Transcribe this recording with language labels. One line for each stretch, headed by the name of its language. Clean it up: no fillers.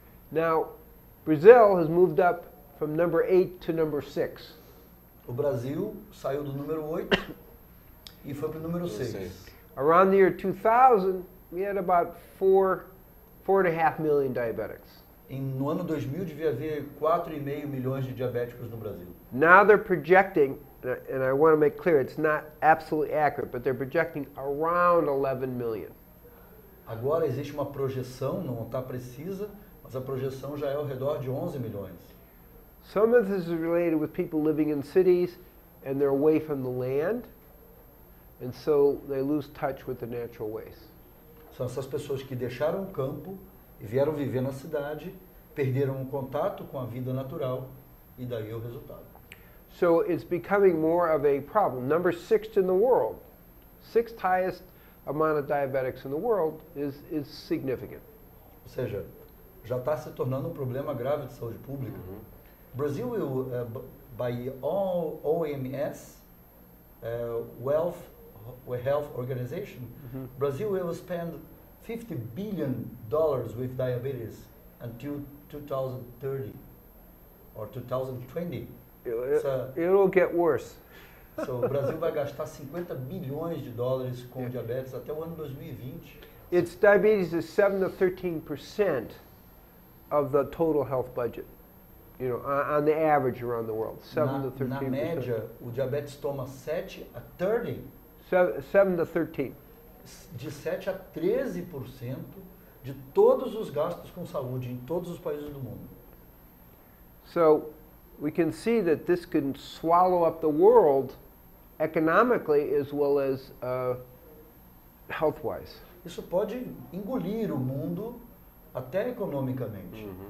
English: Now, Brazil has moved up from number 8 to number 6.
Portuguese: O Brasil saiu do número 8 e foi para o número 6.
English: Around the year 2000, we had about 4.5 million diabetics.
Portuguese: No ano 2000 devia haver 4,5 milhões de diabéticos no Brasil.
English: Now they're projecting, and I want to make clear, it's not absolutely accurate, but they're projecting around 11 million.
Portuguese: Agora existe uma projeção, não está precisa, mas a projeção já é ao redor de 11 milhões.
English: Some of this is related with people living in cities and they're away from the land, and so they lose touch with the natural ways.
Portuguese: São essas pessoas que deixaram o campo e vieram viver na cidade, perderam o contato com a vida natural e daí é o resultado.
English: So it's becoming more of a problem. Number 6th in the world, 6th highest amount of diabetics in the world is significant.
Portuguese: Ou seja, já está se tornando um problema grave de saúde pública.
English: Brazil will, by all OMS, Health Organization, Brazil will spend $50 billion with diabetes until 2030 or 2020. It'll get worse.
Portuguese: So, o Brasil vai gastar 50 bilhões de dólares com diabetes até o ano 2020.
English: Its diabetes is 7 to 13% of the total health budget. You know, on the average around the world, 7 to 13%.
Portuguese: Na média, o diabetes toma 7 a 30.
English: 7 to 13.
Portuguese: De 7 a 13% de todos os gastos com saúde em todos os países do mundo.
English: So we can see that this can swallow up the world economically as well as health-wise.
Portuguese: Isso pode engolir o mundo até economicamente.